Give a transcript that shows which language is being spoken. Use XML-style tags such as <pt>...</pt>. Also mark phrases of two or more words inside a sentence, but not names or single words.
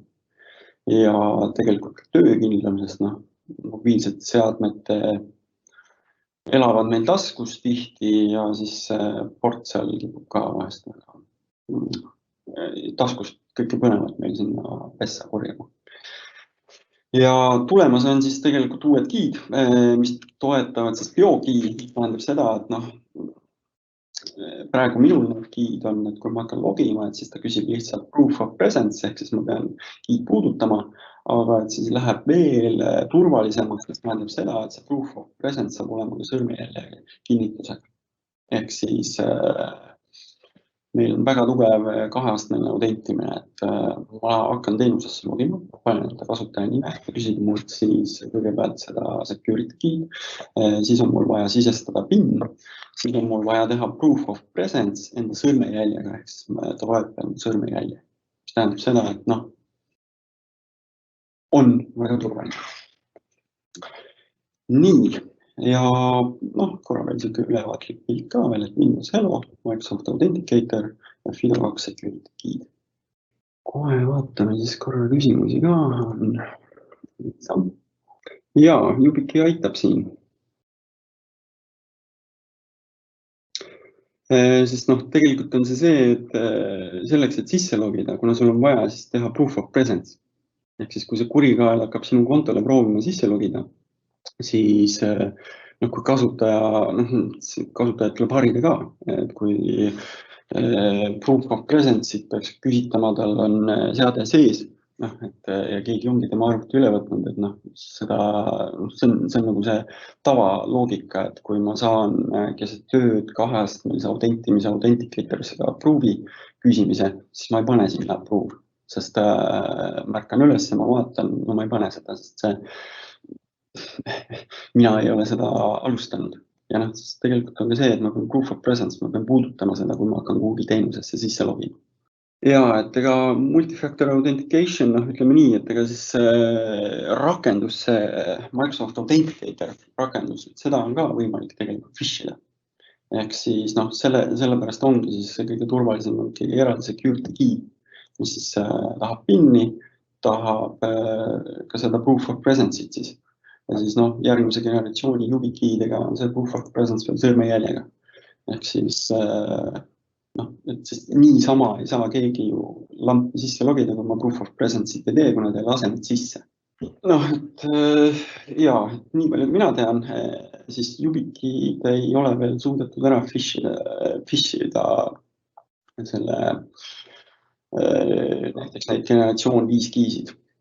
<et>Ja tegelikult töökindlusest, mobiilsete seadmete elavad meil taskus tihti ja siis port seal kipub ka vahest taskust kõike põnevat meil sinna pessa korjama. Ja tulemas on siis tegelikult uued key'd, mis toetavad siis BioKey, tähendab seda, et praegu minul need key'd on, et kui ma hakkan logima, et siis ta küsib lihtsalt</et> <en>proof of presence,</en> <et>ehk siis ma pean key'd puudutama, aga et siis läheb veel turvalisemaks, mis tähendab seda, et see</et> <en>proof of presence</en> <et>saab olema ka sõrmejälje kinnitusega. Ehk siis meil on väga tugev kaheastmeline autentimine, et ma hakkan teenusesse logima, panen enda kasutaja nime ja küsib mult siis kõigepealt seda</et> <en>security key'd,</en> <et>siis on mul vaja sisestada PIN, siis on mul vaja teha</et> <en>proof of presence</en> <et>enda sõrmejäljega, ehk siis ta vahetab sõrmejälje, mis tähendab seda, et on väga turvaline. Nii, ja korra veel siuke ülevaatlik pilt ka veel, et Windows Hello, Microsoft Authenticator ja FIDO2</et> <en>security key'd.</en> <et>Kohe vaatame siis korra küsimusi ka. Ja, YubiKey aitab siin. Sest tegelikult on see, et selleks, et sisse logida, kuna sul on vaja siis teha</et> <en>proof of presence.</en> <et>Ehk siis, kui see kurikael hakkab sinu kontole proovima sisse logida, siis kui kasutajad tuleb harida ka, et kui</et> <en>proof of presence'it</en> <et>peaks küsitama, tal on seade sees, ja keegi ongi tema arvuti üle võtnud, et see on nagu see tavaloogika, et kui ma saan keset tööd kaheastmelise autentimise Authenticator'isse ka approve'i küsimise, siis ma ei pane sinna approve, sest märkan üles ja ma vaatan, ma ei pane seda, sest mina ei ole seda alustanud. Ja siis tegelikult on ka see, et ma pean</et> <en>proof of presence,</en> <et>ma pean puudutama seda, kui ma hakkan Google teenusesse sisse logima. Ja, et ega</et> <en>multifactor authentication,</en> <et>ütleme nii, et ega siis rakendus, Microsoft Authenticator rakendus, seda on ka võimalik tegelikult phishida. Ehk siis sellepärast ongi siis kõige turvalisem keegi eraldi</et> <en>security key,</en> <et>mis siis tahab PIN-i, tahab ka seda</et> <en>proof of presence'it</en> <et>siis. Ja siis järgmise generatsiooni YubiKey-dega on see</et> <en>proof of presence</en> <et>veel sõrmejäljega. Ehk siis et niisama ei saa keegi ju lampi sisse logida, kui ma</et> <en>proof of presence'it</en> <et>ei tee, kuna te ei lase neid sisse. Nii palju mina tean, siis YubiKey-d ei ole veel suudetud ära phishida selle näiteks neid generatsioon 5 key'sid.</et>